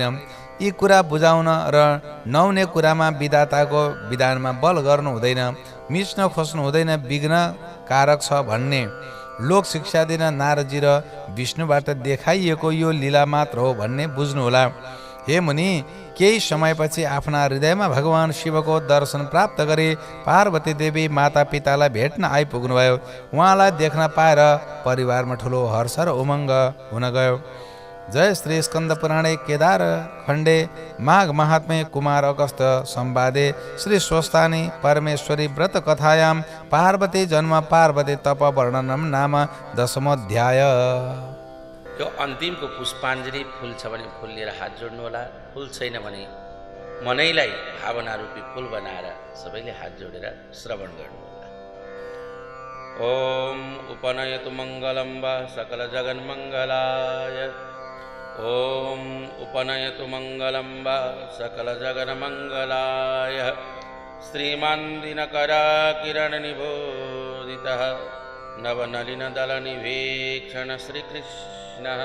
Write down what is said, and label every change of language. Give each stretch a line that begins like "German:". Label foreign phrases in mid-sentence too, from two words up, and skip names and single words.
Nepali: यी कुरा बुझाउन र नहुने कुरामा विधाताको विधानमा बल गर्नु हुँदैन, मिच्न खोज्नु हुँदैन, विघ्न कारक छ भन्ने लोक शिक्षा दिन नारदजी र विष्णुबाट देखाइएको यो लीला मात्र हो भन्ने बुझ्नुहोला। हे मुनि, केही समयपछि आफ्ना हृदयमा भगवान शिवको दर्शन प्राप्त गरी पार्वती देवी माता पितालाई भेट्न आइपुग्नुभयो। उहाँलाई देख्न पाएर परिवारमा ठुलो हर्ष र उमङ्ग हुन गयो।
Sanskrit: जय श्री स्कन्द पुराणे केदार खण्डे माघ महात्म्ये कुमार अगस्त्य संवादे श्री स्वस्थानी परमेश्वरी व्रत कथायां पार्वती जन्म पार्वती तप वर्णनम नाम 10मोऽध्याय।
Nepali: यो अन्तिमको पुष्पाञ्जली फुल छ भने फुल लिएर हात जोड्नु होला, फुल छैन भने मनैलाई भावना रूपी फुल बनाएर सबैले हात जोडेर श्रवण गर्नु होला।
Sanskrit: ओम उपनयतु मङ्गलं वा सकल जगन्मङ्गलाय। ओम उपनयतु मङ्गलं वा सकल जगन्मङ्गलाय। श्रीमान् दिनकराकिरणनिबोधितः नवनलिनदलनिवेक्षण श्रीकृष्णः।